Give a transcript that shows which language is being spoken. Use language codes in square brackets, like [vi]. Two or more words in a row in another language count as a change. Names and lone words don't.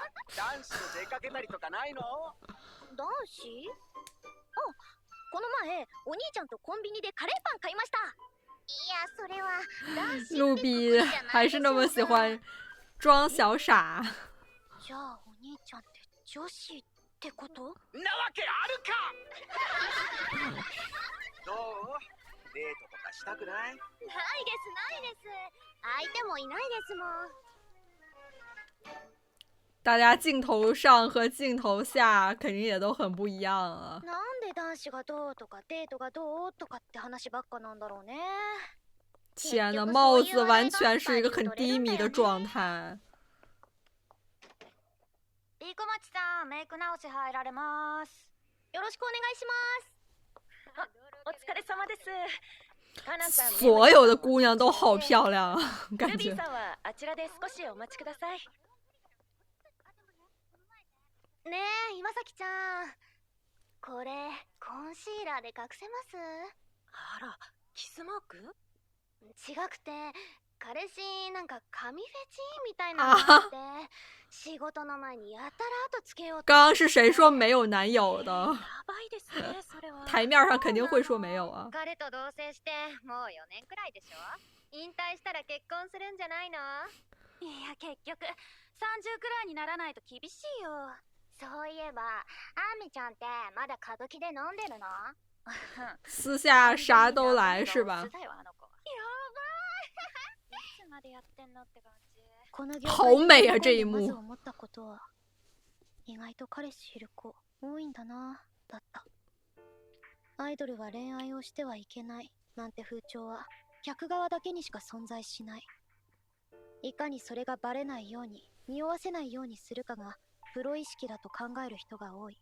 [ja] 男子と出かけたりとかないの？男子？あ、この前お兄ちゃんとコンビニでカレーパン買いました。いや、それは男子 [zh] 陆比还是那么喜欢装小傻。 [ja] じゃあお兄ちゃんって女子ってこと？なわけあるか。どう？デートとかしたくない？ないですないです。相手もいないですもん。 [zh] 大家镜头上和镜头下肯定也都很不一样啊。 [ja] なんで男子がどうとかデートがどうとかって話ばっかなんだろうね。 [zh] 天呐，帽子完全是一个很低迷的状态。 [ja] リコマチさん、メイク直し入られます。よろしくお願いします。お疲れ様です。 [zh] 所有的姑娘都好漂亮啊，感觉。 [ja] ルビーさんはあちらで少しお待ちください。ねえ、岩崎ちゃん。これ、コンシーラーで隠せます？あら、キスマーク？違くて、彼氏なんか髪フェチみたいなのがあって、仕事の前にやたら後つけようと。 [zh] 刚刚是谁说没有男友的？ [ja] やばいですね、それは。 [zh] 台面上肯定会说没有啊。 [ja] 彼と同棲してもう4年くらいでしょ？引退したら結婚するんじゃないの？いや、結局30くらいにならないと厳しいよ。そういえば、アミちゃんってまだ歌舞伎で飲んでるの？ [zh] 私下啥都来是吧？好美啊这一幕。 [ja] 意外と彼氏いる子多いんだな、だった。アイドルは恋愛をしてはいけないなんて風潮は客側だけにしか存在しない。いかにそれがバレないように、匂わせないようにするかがプロ意識だと考える人が多い。